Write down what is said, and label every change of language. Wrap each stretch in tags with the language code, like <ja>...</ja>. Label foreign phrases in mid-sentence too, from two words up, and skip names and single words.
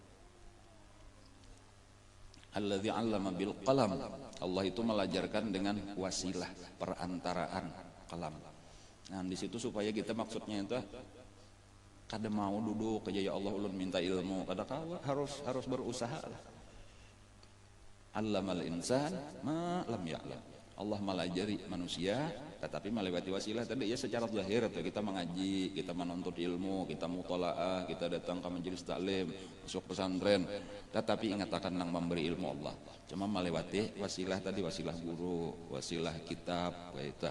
<ar>Alladzi 'allama bil qalam</ar> <bjn>Allah itu melajarkan dengan wasilah perantaraan kalam. Nah di situ supaya kita maksudnya itu kada mau duduk aja</bjn> <ar>ya Allah</ar> <bjn>ulun minta ilmu kada kawa harus berusaha lah.</bjn> <ar>Allamal insan ma lam ya'lam</ar> <bjn>Allah melajari manusia tetapi melewati wasilah tadi ya secara zahir atau kita mengaji, kita menuntut ilmu, kita mutalaah, kita datang ke majelis taklim, masuk pesantren. Tetapi ingat akan nang memberi ilmu Allah. Cuma melewati wasilah tadi wasilah guru, wasilah kitab, kaita.</bjn>